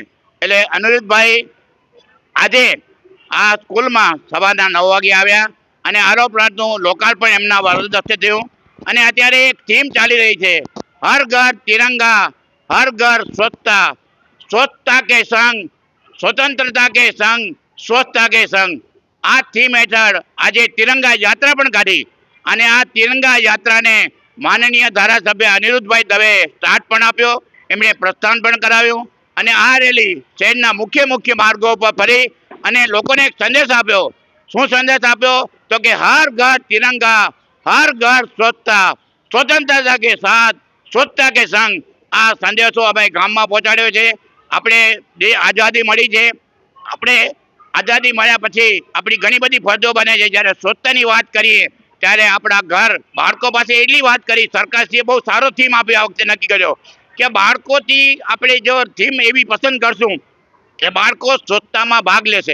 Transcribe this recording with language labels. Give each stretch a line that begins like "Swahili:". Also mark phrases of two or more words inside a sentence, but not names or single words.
Gujarati: એટલે અનિરુદ્ધભાઈ આજે આ સ્કૂલમાં સવારના 9 વાગે આવ્યા અને આરો પ્લાન્ટનું લોકાર્પણ એમના વરદ હસ્તે થયું। અને અત્યારે એક થીમ ચાલી રહી છે,
Hindi: हर घर तिरंगा, हर घर स्वच्छता, स्वच्छता के संग, स्वतंत्रता के संग, स्वच्छता के संग।
Gujarati: આ થીમ હેઠળ આજે તિરંગા યાત્રા પણ કાઢી અને આ તિરંગા યાત્રાને માનનીય ધારાસભ્ય અનિરુદ્ધભાઈ દવે સ્ટાર્ટ પણ આપ્યો, એમણે પ્રસ્થાન પણ કરાવ્યું અને આ રેલી શહેરના મુખ્ય માર્ગો પર ફરી અને લોકોને એક સંદેશ આપ્યો। શું સંદેશ આપ્યો
Hindi: तो कि हर घर तिरंगा, हर घर स्वच्छता, स्वतंत्रता के साथ स्वच्छता के संग
Gujarati: આ સંદેશો અમે ગામમાં પહોંચાડ્યો છે। આપણે જે આઝાદી મળી છે, આપણે આઝાદી મળ્યા પછી આપણી ઘણી બધી ફરજો બને છે। જ્યારે સ્વચ્છતાની વાત કરીએ ત્યારે આપણા ઘર બાળકો પાસે એટલી વાત કરી, સરકારશ્રીએ બહુ સારો થીમ આપ્યો, આ વખતે નક્કી કર્યો કે બાળકોથી આપણે જો થીમ એવી પસંદ કરશું કે બાળકો સ્વચ્છતામાં ભાગ લેશે।